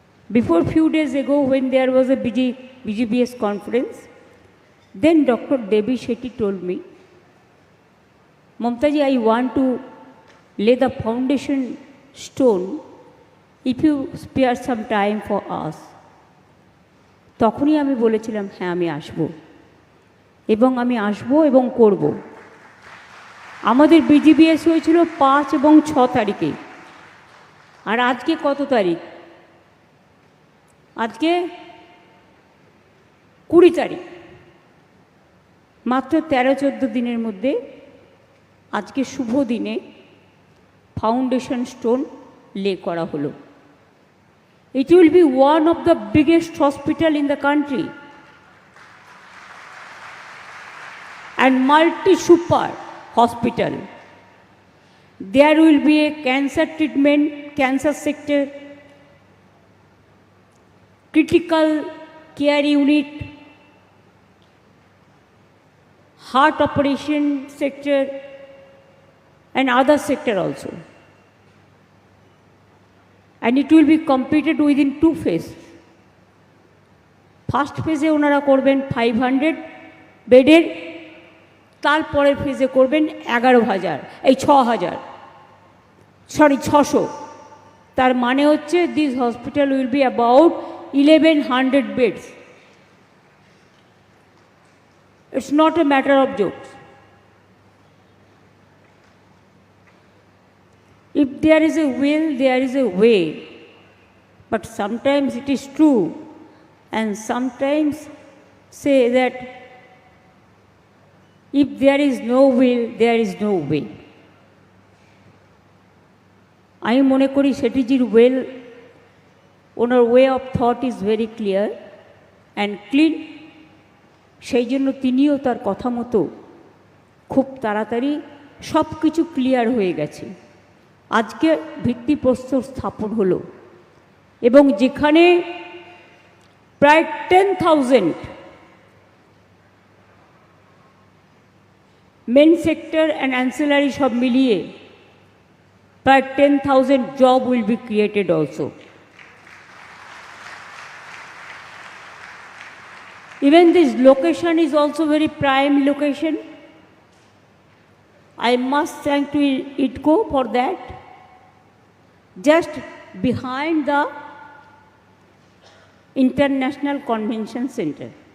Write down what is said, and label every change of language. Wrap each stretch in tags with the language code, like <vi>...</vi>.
<en>Before few days ago, when there was a BGBS conference, then Dr. Devi Shetty told me, Mamtaji, I want to lay the foundation stone if you spare some time for us.</en> <bn>তখনই আমি বলেছিলাম হ্যাঁ আমি আসব এবং আমি আসব এবং করব। আমাদের বিজিবিএস হয়েছিল 5 এবং 6 তারিখে, আর আজকে কত তারিখ? আজকে 20 তারিখ। মাত্র 13-14 দিনের মধ্যে আজকে শুভ দিনে ফাউন্ডেশন স্টোন লে করা হলো।</bn> <en>It will be one of the biggest hospital in the country and multi-super hospital. There will be a cancer treatment, cancer sector, critical care unit, heart operation sector and other sector also. And it will be completed within 2 phases. First phase</en> <bn>ওনারা করবেন 500 বেডের, তারপরের ফেজে করবেন 600। তার মানে হচ্ছে</bn> <en>This hospital will be about 1100 beds. It's not a matter of jokes. If there is a will, there is a way. But sometimes it is true, and sometimes say that if there is no will, there is no way.</en> <bn>আমি মনে করি</bn> <en>শেঠিজির ওয়েল, ওনার way of thought is very clear and clean.</en> <bn>সেই জন্য তিনিও তার কথা মতো খুব তাড়াতাড়ি সব কিছু ক্লিয়ার হয়ে গেছে। আজকে ভিত্তিপ্রস্তর স্থাপন হলো এবং যেখানে প্রায় 10,000</bn> <en>main sector and ancillary</en> <bn>সব মিলিয়ে প্রায় 10,000</bn> <en>Job will be created also. Even this location is also very prime location. I must thank to ITCO for that. Just behind the International Convention Center.</en>